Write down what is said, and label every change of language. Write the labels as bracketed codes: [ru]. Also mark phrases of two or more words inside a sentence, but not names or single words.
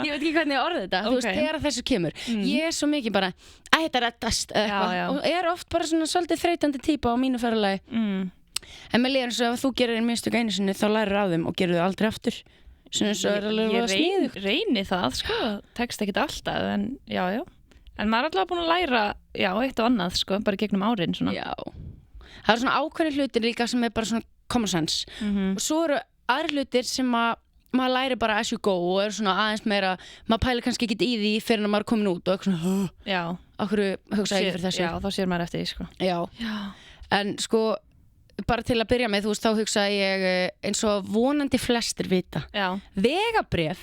[is] Ég veit ekki hvernig ég orði þetta þú veist, þegar þessu kemur ég er svo mikið bara, þetta reddast og er oft bara svona svolítið þreytandi típa á mínu ferðalagi en með líður eins og ef þú gerir minnstök einu sinni þá lærir af þeim og gerir þau aldrei aftur svona eins og er alveg sniðugt. Ég reyni það, sko, tekst ekkert alltaf en já en maður er alltaf búin að læra eitt og annað, sko, bara gegnum árin svona. Já, það eru svona ákveðnir hlutir líka sem er bara svona [en] common sense [is] og svo eru aðrir hlutir sem maður læri bara [en] as you go [is] og er svona aðeins meira maður pælir kannski ekki í því fyrir að maður er komin út og eitthvað svona okkur hugsa ekki fyrir þessu Já, þá sér maður eftir því, sko. Já. En sko bara til að byrja með, þú veist, þá hugsa ég eins og vonandi flestir vita vegabréf